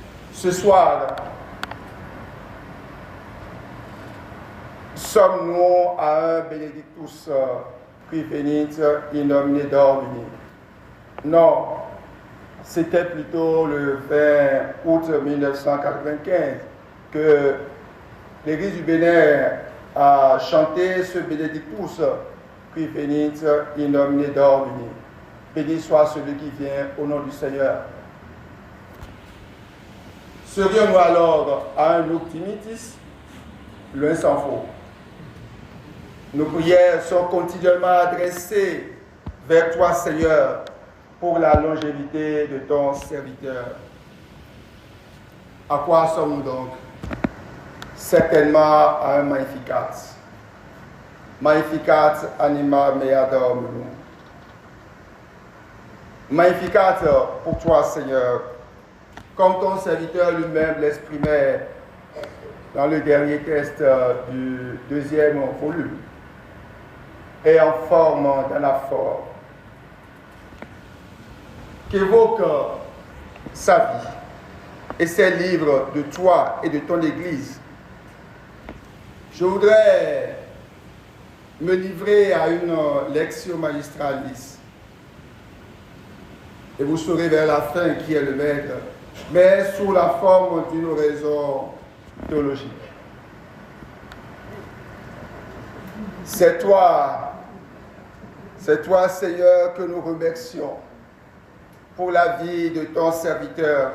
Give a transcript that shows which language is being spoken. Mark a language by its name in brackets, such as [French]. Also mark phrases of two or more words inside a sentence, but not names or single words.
[French] Ce soir, sommes-nous à un [Latin] Benedictus qui venit in nomine Domini? [French] Non, c'était plutôt le 20 août 1995 que l'Église du Bénin a chanté ce [Latin] Benedictus qui venit in nomine Domini. [French] Béni soit celui qui vient au nom du Seigneur. Serions-nous alors à un optimitis? Loin s'en faut. Nos prières sont continuellement adressées vers toi, Seigneur, pour la longévité de ton serviteur. À quoi sommes-nous donc? Certainement à un Magnificat. [Latin] Magnificat anima mea Dominum. [French] Magnificat pour toi, Seigneur, comme ton serviteur lui-même l'exprimait dans le dernier texte du deuxième volume, et en forme d'anaphore, qu'évoque sa vie et ses livres de toi et de ton Église. Je voudrais me livrer à une [Latin] lectio magistralis, [French] et vous saurez vers la fin qui est le maître, mais sous la forme d'une raison théologique. C'est toi, Seigneur, que nous remercions pour la vie de ton serviteur.